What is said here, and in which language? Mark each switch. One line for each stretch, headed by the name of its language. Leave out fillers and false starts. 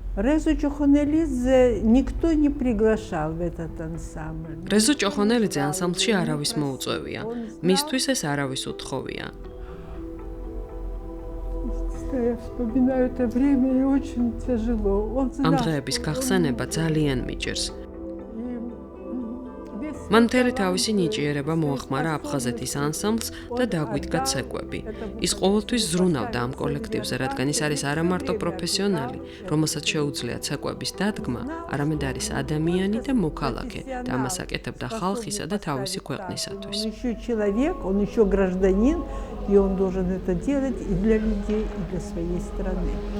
Russian: Резо Чохонелидзе никто не приглашал в этот ансамбль.
Georgian: Резо Чохонелидзе ансамблში არავის მოუწევია. მისთვის ეს არავის უთხოვია.
Russian: Я вспоминаю это время, и очень тяжело. Он
Georgian: ამ დღეების გახსენება ძალიან მიჭირს. მან მთელი თავისი ნიჭიერება მოახმარა აფხაზეთის ანსამბლს და დაგვიდგა ცეკვები. ის ყოველთვის ზრუნავდა ამ კოლექტივზე, რადგან ის არის არა მარტო პროფესიონალი, რომელსაც შეუძლია ცეკვების დადგმა, არამედ არის ადამიანი და მოქალაქე და ამას აკეთებდა ხალხისა და თავისი ქვეყნისათვის.
Russian: Он еще человек, он еще гражданин, и он должен это делать и для людей, и для своей страны.